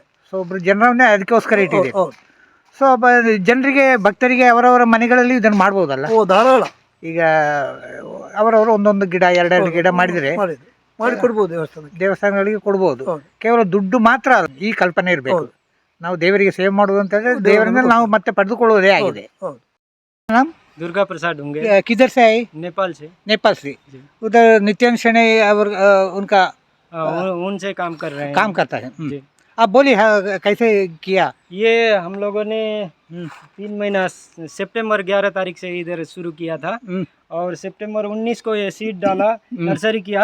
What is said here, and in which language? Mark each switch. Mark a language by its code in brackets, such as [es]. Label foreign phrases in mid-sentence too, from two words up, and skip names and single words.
[kn] ಸೊ ಒಬ್ಬರು ಜನರನ್ನೇ ಅದಕ್ಕೋಸ್ಕರ ಇಟ್ಟಿದೆ. ಸೊ ಜನರಿಗೆ, ಭಕ್ತರಿಗೆ ಅವರವರ ಮನೆಗಳಲ್ಲಿ ಇದನ್ನು ಮಾಡ್ಬೋದಲ್ಲ? ಧಾರಾಳ. ಈಗ ಅವರವರು ಒಂದೊಂದು ಗಿಡ 2 ಗಿಡ ಮಾಡಿದರೆ ಮಾಡಿಕೊಡ್ಬೋದು, ದೇವಸ್ಥಾನಗಳಿಗೆ ಕೊಡ್ಬೋದು. ಕೇವಲ ದುಡ್ಡು ಮಾತ್ರ ಅಲ್ಲ, ಈ ಕಲ್ಪನೆ ಇರಬೇಕು. ನಾವು ದೇವರಿಗೆ ಸೇವೆ ಮಾಡುವುದು ಅಂತಂದರೆ ದೇವರಿಂದ ನಾವು ಮತ್ತೆ ಪಡೆದುಕೊಳ್ಳುವುದೇ ಆಗಿದೆ. [hi] दुर्गा प्रसाद होंगे। किधर से आए? नेपाल से। नेपाल से। उधर नित्यानंद शेणै और उनका उनसे काम कर रहे हैं, काम करता है। आप बोलिए कैसे किया? ये हम लोगों ने 3 महीना सितंबर 11 तारीख से इधर शुरू किया था और सितंबर 19 को ये सीड डाला, नर्सरी किया।